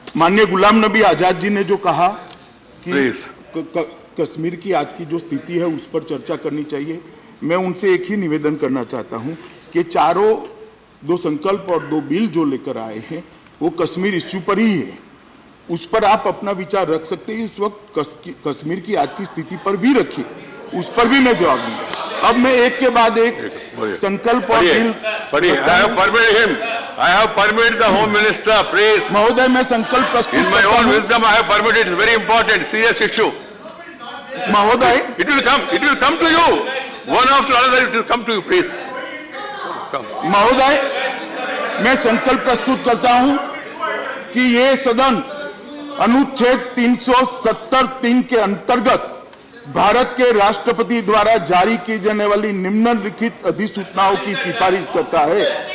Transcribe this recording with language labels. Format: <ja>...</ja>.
<hi>माननीय गुलाम नबी आज़ाद जी ने जो कहा कि कश्मीर की आज की जो स्थिति है उस पर चर्चा करनी चाहिए, मैं उनसे एक ही निवेदन करना चाहता हूं कि चारों 2 संकल्प और 2 बिल जो लेकर आए हैं वो कश्मीर इश्यू पर ही है, उस पर आप अपना विचार रख सकते हैं। उस वक्त कश्मीर की आज की स्थिति पर भी रखिए, उस पर भी मैं जवाब दूंगा। अब मैं एक के बाद एक संकल्प और bill</hi> <en>I have permitted the Home Minister, please.</en> <hi>महोदय, मैं संकल्प प्रस्तुत</hi> <en>In my own wisdom, I have permitted. It's very important, serious issue.</en> <hi>महोदय,</hi> <en>It will come to you. One after another, it will come to you, please. Come.</en> <hi>महोदय, मैं संकल्प प्रस्तुत करता हूं कि ये सदन अनुच्छेद 370(3) के अंतर्गत भारत के राष्ट्रपति द्वारा जारी की जाने वाली निम्नलिखित अधिसूचनाओं की सिफारिश करता है।</hi>